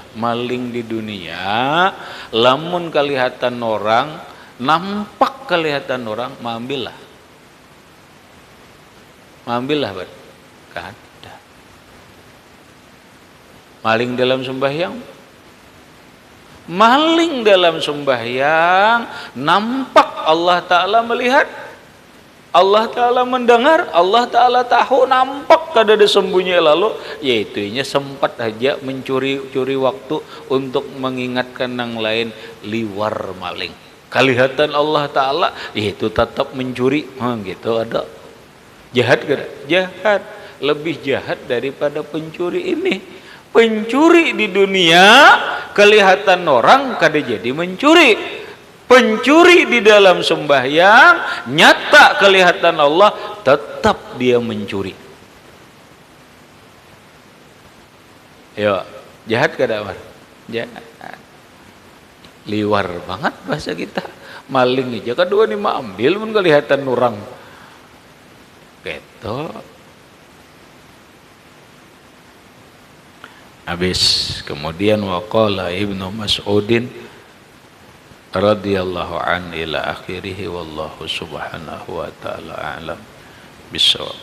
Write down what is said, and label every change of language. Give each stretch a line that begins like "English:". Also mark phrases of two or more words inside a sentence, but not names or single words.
Banjar: Maling di dunia lamun kelihatan orang, nampak kelihatan orang, maambil lah bar. Kada. Maling dalam sembahyang nampak Allah Ta'ala melihat, Allah Ta'ala mendengar, Allah Ta'ala tahu, nampak kada ada sembunyi lalu, yaitunya sempat aja mencuri waktu untuk mengingatkan yang lain, liwar maling. Kelihatan Allah Ta'ala, yaitu tetap mencuri, gitu ada. Jahat kada? Jahat. Lebih jahat daripada pencuri ini. Pencuri di dunia kelihatan orang kada jadi mencuri. Pencuri di dalam sembahyang nyata kelihatan Allah, tetap dia mencuri. Ya, jahat kada Mar? Jahat. Liwar banget bahasa kita. Maling aja kedua nih ambil mun kelihatan orang. Gitu. Habis kemudian
Arabic: وقال ابن مسعود رضي الله عنه إلى آخره والله سبحانه وتعالى أعلم بالصواب.